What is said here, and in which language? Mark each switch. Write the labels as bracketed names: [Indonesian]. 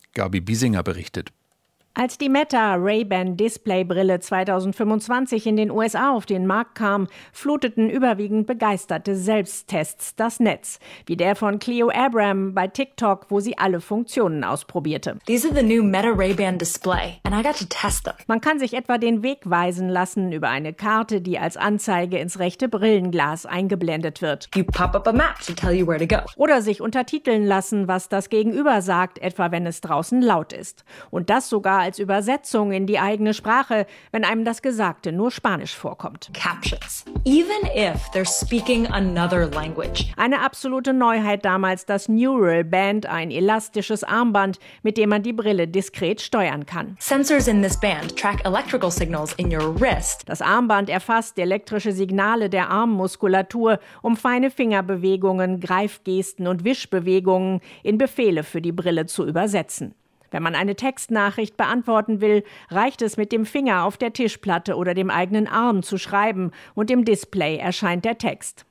[German] Gabi Biesinger berichtet. Als die Meta Ray-Ban Displaybrille 2025 in den USA auf den Markt kam, fluteten überwiegend begeisterte Selbsttests das Netz. Wie der von Cleo Abraham bei TikTok, wo sie alle Funktionen ausprobierte. [English] These are the new Meta Ray-Ban Display and I got to test them. [German] Man kann sich etwa den Weg weisen lassen über eine Karte, die als Anzeige ins rechte Brillenglas eingeblendet wird. [English] You pop up a map to tell you where to go. [German] Oder sich untertiteln lassen, was das Gegenüber sagt, etwa wenn es draußen laut ist. Und das so sogar als Übersetzung in die eigene Sprache, wenn einem das Gesagte nur Spanisch vorkommt. [English] Captions. Even if they're speaking another language. [German] Eine absolute Neuheit damals, das Neural Band, ein elastisches Armband, mit dem man die Brille diskret steuern kann. [English] Sensors in this band track electrical signals in your wrist. [German] Das Armband erfasst elektrische Signale der Armmuskulatur, um feine Fingerbewegungen, Greifgesten und Wischbewegungen in Befehle für die Brille zu übersetzen. Wenn man eine Textnachricht beantworten will, reicht es, mit dem Finger auf der Tischplatte oder dem eigenen Arm zu schreiben und im Display erscheint der Text.